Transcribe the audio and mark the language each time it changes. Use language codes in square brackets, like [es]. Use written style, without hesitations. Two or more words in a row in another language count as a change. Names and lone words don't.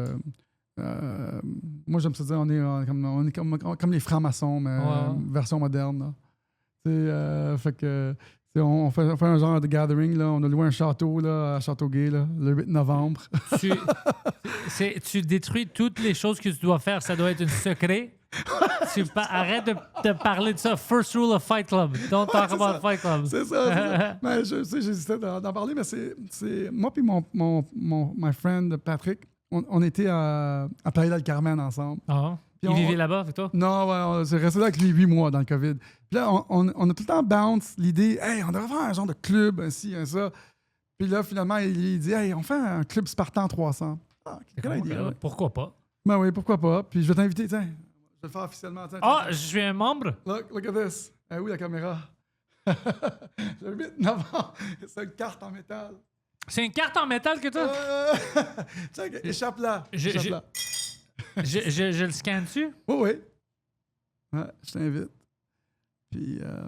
[fr] moi, j'aime ça dire, on est comme les francs-maçons, mais version moderne. Là. Fait que... On fait un genre de gathering. Là. On a loué un château là, à Châteauguay là, le 8 novembre. Tu détruis toutes les choses que tu dois faire. Ça doit être un secret. Arrête de parler de ça. [en] First rule of Fight Club. Don't talk about Fight Club. [fr] C'est ça. Mais j'hésitais d'en parler, mais c'est moi et [en] my friend [fr] Patrick, on était à Playa del Carmen ensemble. Il vivait là-bas avec toi? Non, on s'est resté là avec lui 8 mois dans le COVID. Puis là, on a tout le temps bounce l'idée, hey, on devrait faire un genre de club, ainsi, ça. Puis là, finalement, il dit, hey, on fait un club Spartan 300. Ah, quelle idée. Pourquoi pas? Ben oui, pourquoi pas. Puis je vais t'inviter, tiens. Je vais le faire officiellement. Tiens, je suis un membre? [en] Look at this. [fr] Ah oui, la caméra. Le 8 novembre. C'est une carte en métal. C'est une carte en métal que tu as? Tiens, échappe-la. Je le scanne dessus? Oui. Ouais, je t'invite. Puis.